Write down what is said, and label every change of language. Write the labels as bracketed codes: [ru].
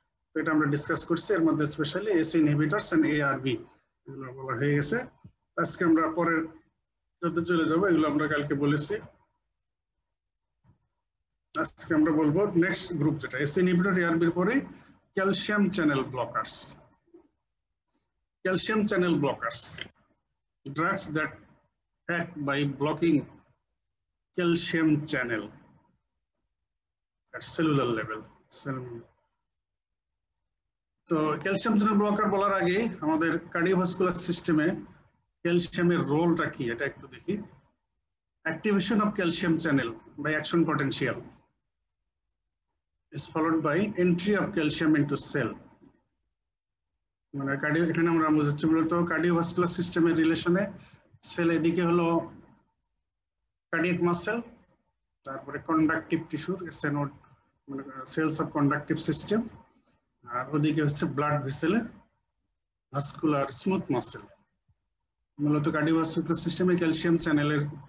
[bn] তো এটা আমরা ডিসকাস করছি, এর মধ্যে specially [en] AC inhibitors and ARB [bn] এগুলো বলা হয়ে গেছে। আজকে আমরা পরের যত চলে যাবো, এগুলো আমরা কালকে বলেছি। আজকে আমরা বলবো নেক্সট গ্রুপ যেটা AC inhibitor, ARB এর পরে calcium channel blockers. [en] Calcium channel blockers, drugs that act by blocking calcium channel at cellular level. [bn] তো ক্যালসিয়াম চ্যানেল ব্লকার বলার আগে আমাদের কার্ডিওভাস্কুলার সিস্টেমে ক্যালসিয়ামের রোলটা কি এটা একটু দেখি। [en] Activation of calcium channel by action potential is followed by entry of calcium into cell. [bn] মানে কার্ডিও, এখানে আমরা বুঝাচ্ছি মূলত কার্ডিওভাস্কুলার সিস্টেমের রিলেশনে সেল এদিকে হলো কার্ডিয়াক মাসেল, তারপরে কন্ডাকটিভ টিস্যুর সেনোড মানে সেলস অফ কন্ডাকটিভ সিস্টেম, আর ওদিকে হচ্ছে ব্লাড ভেসেলে ভাস্কুলার স্মুথ মাসেল। মূলত কার্ডিওভাস্কুলার সিস্টেমে ক্যালসিয়াম চ্যানেলের